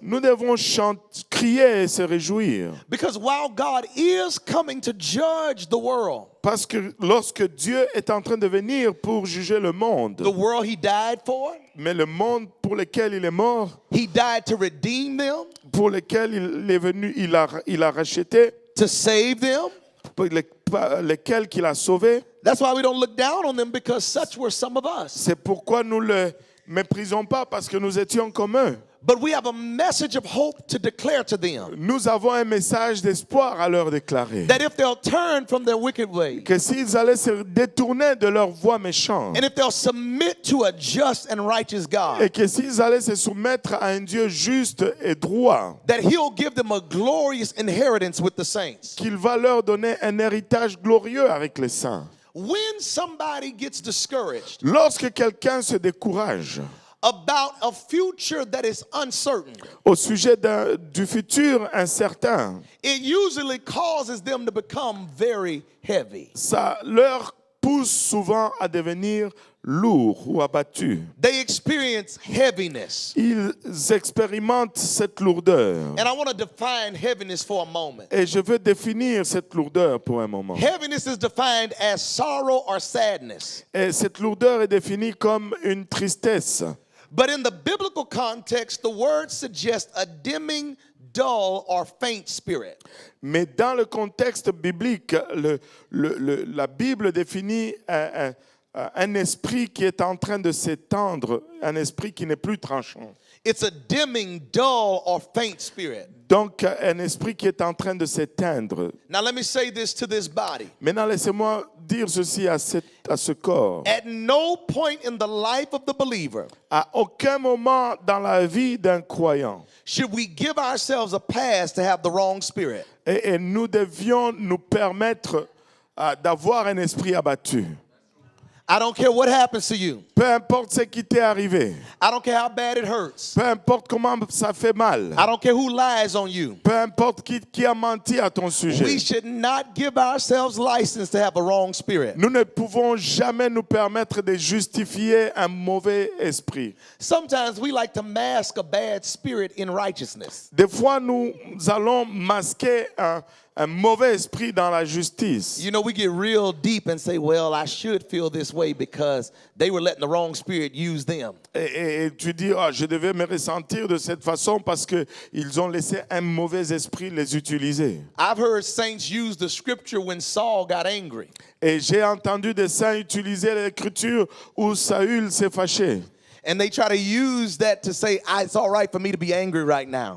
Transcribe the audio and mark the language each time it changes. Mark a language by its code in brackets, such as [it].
[fr] Nous devons crier et se réjouir. [en] Because while God is coming to judge the world [fr] Parce que lorsque Dieu est en train de venir pour juger le monde, [en] He died for, [fr] mais le monde pour lequel il est mort, [en] He died to redeem them, [fr] pour lequel il est venu, il a racheté, [en] to save them. [fr] pour lesquels qu'il a sauvé, [en] That's why we don't look down on them, because such were some of us. [fr] c'est pourquoi nous le méprisons pas, parce que nous étions comme eux. [en] But we have a message of hope to declare to them, [fr] Nous avons un message d'espoir à leur déclarer. [en] that if they'll turn from their wicked ways, [fr] Que s'ils allaient se détourner de leur voie méchante, [en] and if they'll submit to a just and righteous [fr] et [en] God, [fr] que s'ils allaient se soumettre à un Dieu juste et droit, [en] that He'll give them a glorious inheritance with the saints. [fr] qu'il va leur donner un héritage glorieux avec les saints. [en] When somebody gets discouraged [fr] Lorsque quelqu'un se décourage [en] about a future that is uncertain, [fr] au sujet du futur incertain, [en] it usually causes them to become very heavy. [fr] ça leur pousse souvent à devenir lourds ou abattus. [en] They experience heaviness. [fr] Ils expérimentent cette lourdeur. [en] And I want to define heaviness for a moment. [fr] Et je veux définir cette lourdeur pour un moment. [en] Heaviness is defined as sorrow or sadness. [fr] Et cette lourdeur est définie comme une tristesse. [en] But in the biblical context, the word suggests a dimming, dull, or faint spirit. [fr] Mais dans le contexte biblique, la Bible définit un esprit qui est en train de s'étendre, un esprit qui n'est plus tranchant. [en] It's a dimming, dull, or faint spirit. [fr] Donc, un esprit qui est en train de s'éteindre. [en] Now, let me say this to this body. [fr] Maintenant, laissez-moi dire ceci à ce corps. [en] At no point in the life of the believer [fr] À aucun moment dans la vie d'un croyant, [en] should we give ourselves a pass to have the wrong spirit. [fr] et nous devions nous permettre d'avoir un esprit abattu. [en] I don't care what happens to you. [fr] Peu importe ce qui t'est arrivé. [en] I don't care how bad it hurts. [fr] Peu importe comment ça fait mal. [en] I don't care who lies on you. [fr] Peu importe qui a menti à ton [en] We [fr] sujet. [en] should not give ourselves license to have a wrong spirit. [fr] Nous ne pouvons jamais nous permettre de justifier un mauvais esprit. [en] Sometimes we like to mask a bad spirit in righteousness. [fr] Des fois, nous allons masquer un mauvais esprit dans la justice. [en] You know, we get real deep and say, well, I should feel this way because they were letting the wrong spirit use them. [fr] Et tu dis, je devais me ressentir de cette façon parce qu'ils ont laissé un mauvais esprit les utiliser. [en] I've heard saints use the scripture when Saul got angry. [fr] Et j'ai entendu des saints utiliser l'écriture où Saül s'est fâché. [en] And they try to use that to say, it's all right for me to be angry right now.